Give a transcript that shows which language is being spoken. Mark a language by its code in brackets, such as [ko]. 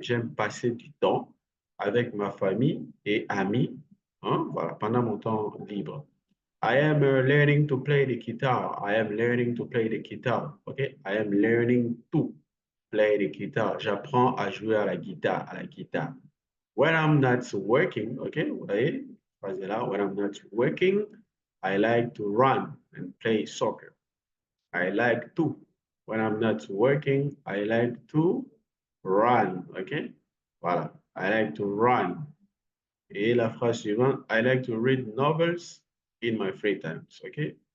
[fr] J'aime passer du temps avec ma famille et amis, hein, voilà, pendant mon temps libre. [en] I am learning to play the guitar. I am learning to play the guitar. Okay? I am learning to play the guitar. [fr] J'apprends à jouer à la guitare, à la guitare. [en] When I'm not working, okay, [fr] vous voyez, phrase là, [en] when I'm not working, I like to run and play soccer. I like to. When I'm not working, I like to run. OK? Voilà. I like to run. [fr] Et la phrase suivante, [en] I like to read novels in my free time. OK?